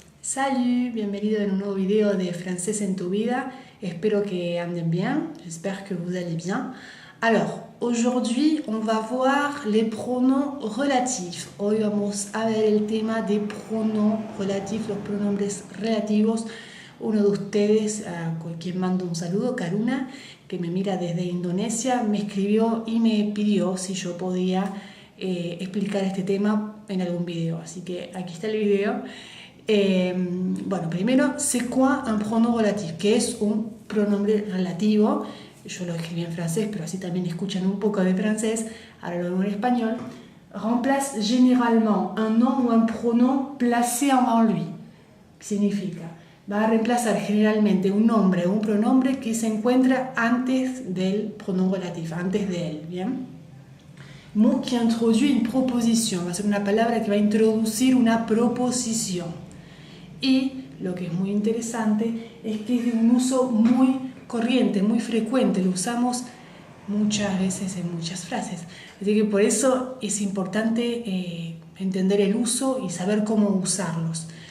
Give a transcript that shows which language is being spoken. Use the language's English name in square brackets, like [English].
[Spanish] Salut, bienvenido en un nuevo video de Francés en tu vida. Espero que anden bien, [French] j'espère que vous allez bien. Alors, aujourd'hui, on va voir les pronoms relatifs. [Spanish] Hoy vamos a ver el tema de pronoms relatifs, los pronombres relativos. Uno de ustedes, con quien mando un saludo, Karuna, que me mira desde Indonesia, me escribió y me pidió si yo podía explicar este tema en algún video. Así que aquí está el video. Bueno, primero, [French] c'est quoi un pronom relatif? [Spanish] ¿Qué es un pronombre relativo? Yo lo escribí en francés, pero así también escuchan un poco de francés. Ahora lo digo en español. [French] Remplace généralement un nom ou un pronom placé avant lui. [Spanish] ¿Qué significa? Va a reemplazar generalmente un nombre o un pronombre que se encuentra antes del pronom relatif, antes de él, ¿bien? [French] Mot qui introduit une proposition. [Spanish] Va a ser una palabra que va a introducir una proposición. Y lo que es muy interesante es que es de un uso muy corriente, muy frecuente, lo usamos muchas veces en muchas frases. Así que por eso es importante entender el uso y saber cómo usarlos.